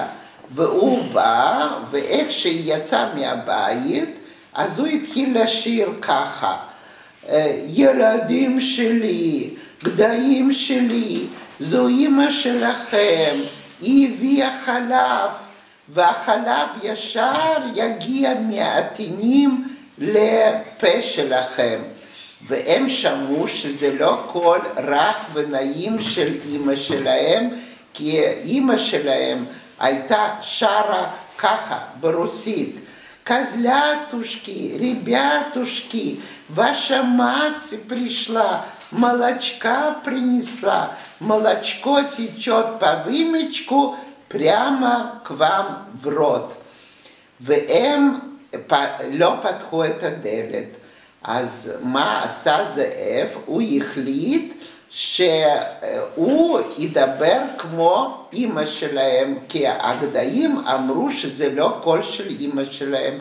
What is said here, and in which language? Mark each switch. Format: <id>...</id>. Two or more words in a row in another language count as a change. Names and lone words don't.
<he>והוא בא, ואיך שהיא יצאה מהבית, אז הוא התחיל לשיר ככה: ילדים שלי, גדיים שלי, זו אמא שלכם, היא הביאה חלב, והחלב ישר יגיע מהעטינים לפה שלכם. והם שמעו שזה לא קול רך ונעים של אמא שלהם, כי אמא שלהם הייתה שרה ככה ברוסית:</he> <ru>козлятушки, ребятушки, ваша мать пришла, молочка принесла, молочко течет по вымечку прямо к вам в рот.</ru> <he>והם לא פתחו את הדלת. אז מה עשה זאב? הוא החליט שהוא ידבר כמו אמא שלהם, כי הגדיים אמרו שזה לא קול של אמא שלהם.</he>